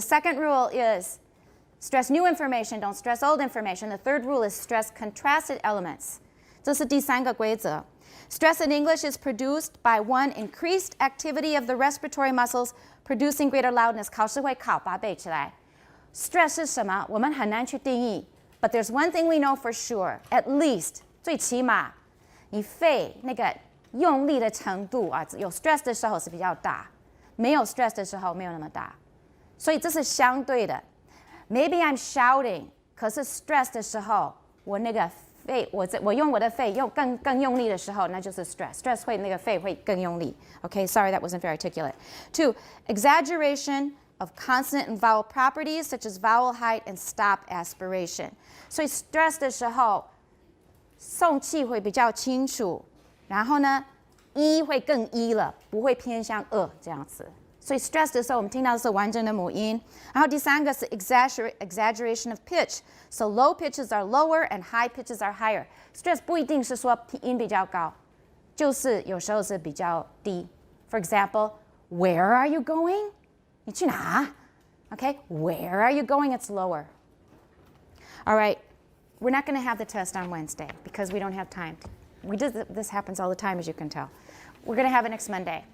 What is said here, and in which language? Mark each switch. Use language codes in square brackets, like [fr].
[en] The second rule is stress new information, don't stress old information. The third rule is stress contrasted elements. [zh] 这是第三个规则。 [en] Stress in English is produced by one increased activity of the respiratory muscles producing greater loudness. [zh] 考试会考，把它背起来。 Stress 是什么？我们很难去定义。 [en] But there's one thing we know for sure, at least [zh] 最起码，你肺那个用力的程度有 stress 的时候是比较大，没有 stress 的时候没有那么大。所以这是相对的。 [en] Maybe I'm shouting， [zh] 可是 stress 的时候，我那个肺，我用我的肺用更用力的时候，那就是 stress 会那个肺会更用力。 [en] Okay, sorry that wasn't very articulate. 2. Exaggeration of consonant and vowel properties such as vowel height and stop aspiration. [zh] 所以 stress 的时候送气会比较清楚，然后呢会更了，不会偏向这样子。所以 stress 的时候我们听到的是完整的母音。然后第三个是 exaggeration of pitch. So low pitches are lower and high pitches are higher. Stress 不一定是说音比较高，就是有时候是比较低。 [en] For example, where are you going? [zh] 你去哪？ [en] Okay, where are you going? It's lower. All right, we're not going to have the test on Wednesday because we don't have time. This happens all the time, as you can tell. We're going to have it next Monday.